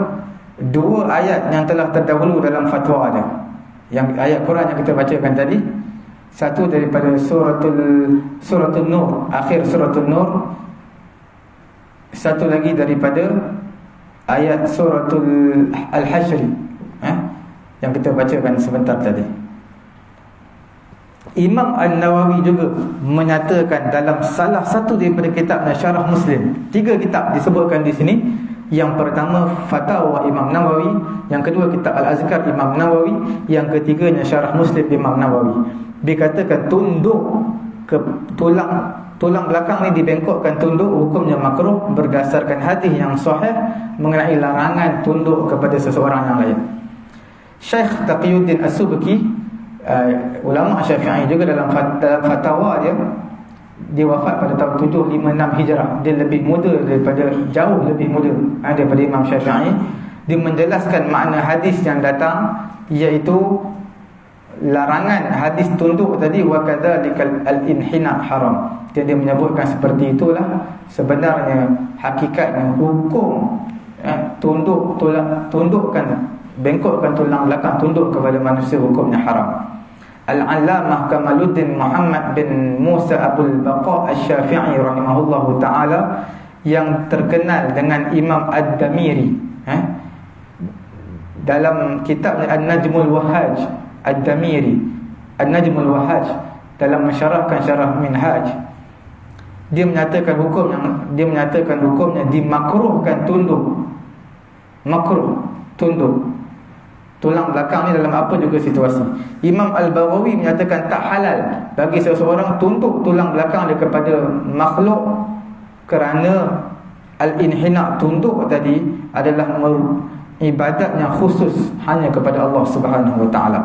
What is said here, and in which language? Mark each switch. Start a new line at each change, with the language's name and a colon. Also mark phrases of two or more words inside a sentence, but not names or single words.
Malay: Dua ayat yang telah terdahulu dalam fatwa dia. Yang ayat Quran yang kita bacakan tadi, satu daripada suratul Nur, akhir suratul Nur. Satu lagi daripada ayat suratul Al-Hashr, yang kita bacakan sebentar tadi. Imam An-Nawawi juga menyatakan dalam salah satu daripada kitabnya Syarah Muslim, 3 kitab disebutkan di sini, Yang pertama Fatwa Imam Nawawi, yang kedua kitab Al-Azkar Imam Nawawi, yang ketiganya Syarah Muslim Imam Nawawi. Dikatakan tunduk ke tulang belakang ni dibengkokkan tunduk, hukumnya makruh berdasarkan hadis yang sahih mengenai larangan tunduk kepada seseorang yang lain. Syekh Taqiyuddin As-Subki, ulama Syafi'i juga, dalam fatwa dia wafat pada tahun 756 Hijrah. Dia lebih muda daripada, jauh lebih muda daripada Imam Syafi'i. Dia menjelaskan makna hadis yang datang, iaitu larangan hadis tunduk tadi,
Arabic: وكذلك الانحناء حرام.
Malay: Dia menyebutkan seperti itulah sebenarnya hakikatnya hukum tundukkan, bengkokkan tulang belakang tunduk kepada manusia, hukumnya haram. Al-Allamah Kamaluddin Muhammad bin Musa Abul Baqa Asy-Syafi'i
Arabic: رحمه الله تعالى,
Malay: yang terkenal dengan Imam Ad-Damiri, dalam kitabnya An-Najmul Wahhaj, Ad-Damiri An-Najmul Wahhaj, dalam mensyarahkan syarah Minhaj, dia menyatakan hukumnya dimakruhkan tunduk. Makruh tunduk tulang belakang ni dalam apa juga situasi. Imam Al-Baghawi menyatakan tak halal bagi seseorang tunduk tulang belakang dia kepada makhluk, kerana al-inhina, tunduk tadi adalah ibadat yang khusus hanya kepada Allah
Arabic: سبحانه وتعالى.